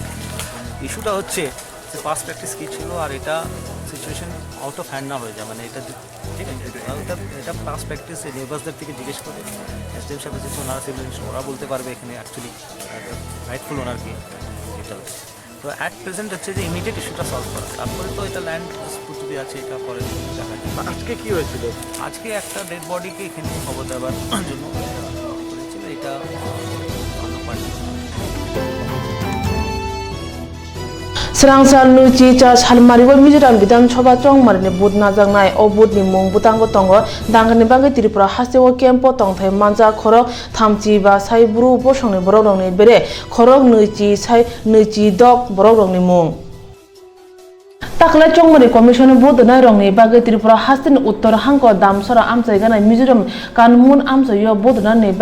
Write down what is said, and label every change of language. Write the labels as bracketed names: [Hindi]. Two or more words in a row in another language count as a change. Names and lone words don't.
[Bangla] ইস্যুটা হচ্ছে যে [English] past practice [Bangla] কী ছিল আর এটা [English] situation out of hand [Bangla] না হয়ে যায়, মানে এটা ঠিক আছে, এটা [English] past practice [Bangla] নেবার্সদের থেকে জিজ্ঞেস করে এসডিএম সাহেব যে ওনারা সিভিল ওরা বলতে পারবে এখানে [English] actually rightful owner [Bangla] কি এটা হচ্ছে। তো [English] at present [Bangla] হচ্ছে যে ইমিডিয়েট ইস্যুটা সলভ করা, তারপরে তো এটা [English] land dispute [Bangla] যদি আছে এটা পরে দেখা যায়। আজকে কি হয়েছিল? আজকে একটা ডেড বডিকে এখানে খবর দেওয়ার জন্য করেছিল, এটা [Kok Borok] Serangsal nuci ca salmari wa Mizoram Bidanshoba chongmarni bud najangnai o budni mung butango tongo dangani bangi Tripura hasewo kempo tongthai manja khorok thamchi ba sai buru bosongni borokrokni bere khorok nuci dok borokrokni mung Taklai chongmari commission bud na rongni bangi Tripura hastin uttor hangko damsora amchai ganai Mizoram kanmun amchai yo bud na ne